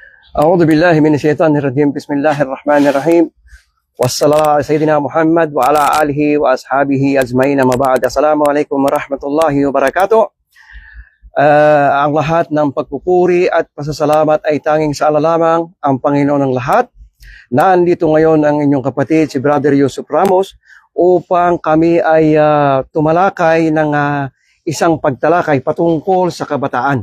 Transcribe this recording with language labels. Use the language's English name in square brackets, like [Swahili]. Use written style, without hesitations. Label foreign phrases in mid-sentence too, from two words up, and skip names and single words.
[Arabic] أعوذ بالله من الشيطان الرجيم بسم الله الرحمن الرحيم والصلاة على سيدنا محمد وعلى آله وأصحابه أجمعين أما بعد. السلام عليكم ورحمة الله وبركاته. [Filipino] Ang lahat ng pagpupuri at pasasalamat ay tanging sa Allah lamang, ang Panginoon ng lahat. Nandito ngayon ang inyong kapatid, si Brother Yusuf Ramos, upang kami ay tumalakay ng isang pagtalakay patungkol sa kabataan.